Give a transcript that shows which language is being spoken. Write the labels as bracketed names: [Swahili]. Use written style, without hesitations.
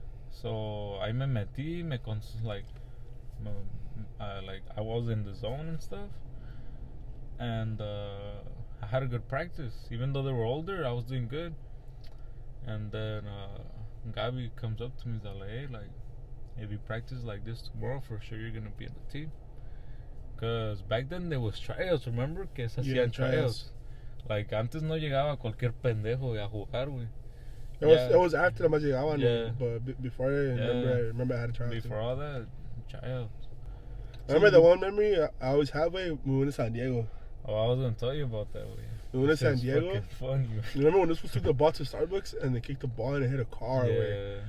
[English] So [Spanish] ahí me metí, [English] like I was in the zone and stuff, and I had a good practice. Even though they were older, I was doing good. And then Gabi comes up to me, he's like, hey, like, if you practice like this tomorrow, for sure you're gonna be in the team. Cause back then there was tryouts, remember? [Spanish] Que se hacían tryouts. Like, antes no llegaba cualquier pendejo a jugar, güey. [English] It was after [Spanish] más llegaban, [English] yeah. But before I remember I had a tryout. Before all that, tryouts. I remember the one memory I always have, we went to San Diego. Oh, I was gonna tell you about that, way. We went to San Diego. Funny, you remember when this was took the ball to Starbucks and they kicked the ball and it hit a car, yeah.